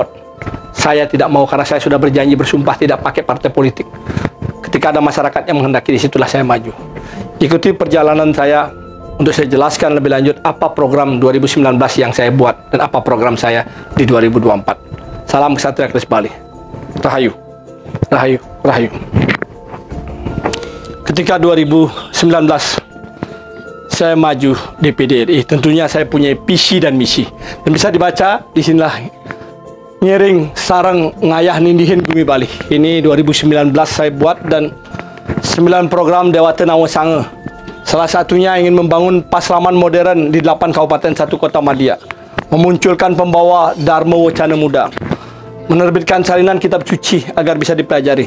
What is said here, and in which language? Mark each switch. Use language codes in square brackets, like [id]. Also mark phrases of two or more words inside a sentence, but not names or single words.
[id] Saya tidak mau karena saya sudah berjanji bersumpah tidak pakai partai politik. Ketika ada masyarakat yang menghendaki, disitulah saya maju. Ikuti perjalanan saya untuk saya jelaskan lebih lanjut apa program 2019 yang saya buat dan apa program saya di 2024. Salam Kesatria Keris Bali. Rahayu. Rahayu. Rahayu. Ketika 2019 saya maju DPD RI, tentunya saya punya visi dan misi. Dan bisa dibaca di sinilah, [ban] ngiring sarang ngayah nindihin bumi Bali. [id] Ini 2019 saya buat dan 9 program Dewata Nawasange. Salah satunya ingin membangun paslaman modern di 8 kabupaten 1 kota Madya. Memunculkan pembawa Dharma Wacana Muda. Menerbitkan salinan kitab suci agar bisa dipelajari.